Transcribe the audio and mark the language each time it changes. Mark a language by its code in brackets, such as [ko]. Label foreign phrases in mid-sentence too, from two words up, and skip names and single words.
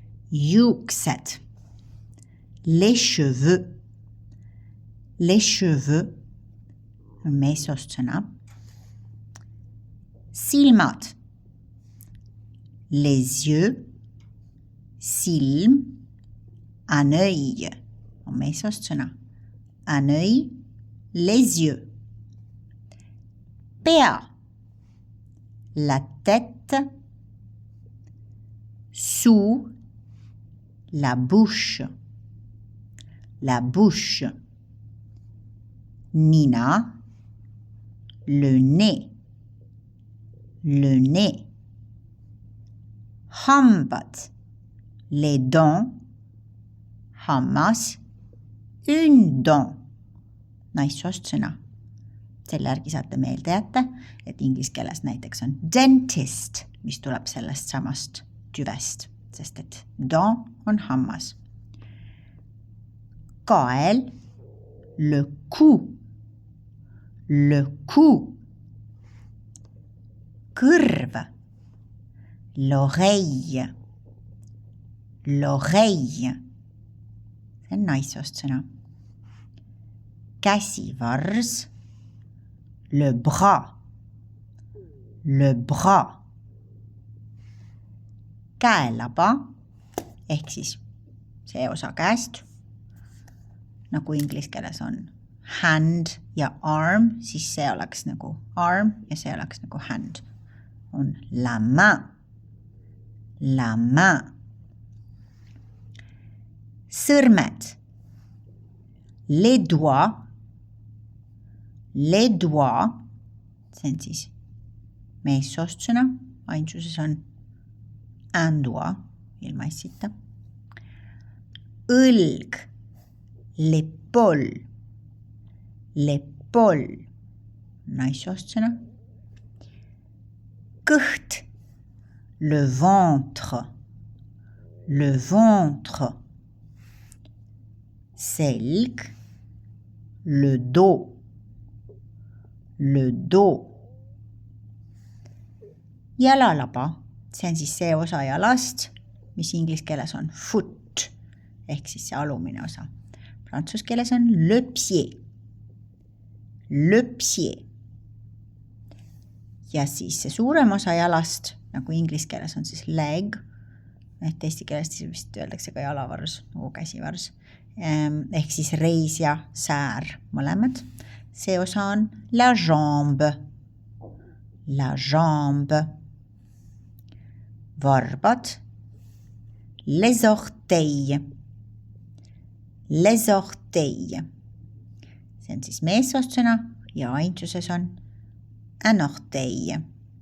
[et] juuksed. [fr] Les cheveux. Les cheveux [et] on meessoost sõna. Silmad. [fr] Les yeux. [et] Silm. [fr] Un œil [et] on meessoost sõna. [fr] Un œil. Les yeux. Pea. La tête. Sous. La bouche. La bouche. Nina. Le nez. Le nez. Hambad. Les dents. Hammas. Une dent. [et] Naissoost sõna. Selle järgi saate meelde jätta, et inglise keeles näiteks on dentist, mis tuleb sellest samast tüvest, sest et dent on hammas. Kael. [fr] Le cou. Le cou. Kõrv. L'oreille. L'oreille. [et] See on naissoost sõna. Käsivars. [fr] Le bras. Le bras. [et] Käelaba ehk siis see osa käest. Nagu inglise keeles on hand ja arm, siis see oleks nagu arm ja see oleks nagu hand. [fr] On la main. La main. Sõrmed. Les doigts. Les doigts. [et] See on siis meessoost sõna. Ainsuses on [fr] un doigt [et] ilma essita. [fr] Õlg. L'épaule. [et] L'épaule. Naissoost sõna. Kõht. [fr] Le ventre. Le ventre. Selg. Le dos. Le dos. [et] Jalalaba. See on siis see osa jalast, mis inglise keeles on foot, ehk siis see alumine osa. Prantsuse keeles on [fr] le pied. Le pied. [et] Ja siis see suurem osa jalast, nagu inglise keeles on siis leg, eesti keeles vist öeldakse ka jalavars, nagu käsivars, ehk siis reis ja säär mõlemad. See osa on [fr] la jambe. La jambe. Varbad. Les orteils. Les orteils. [et] See on siis meessoost sõna ja ainsuses on [fr] un orteil.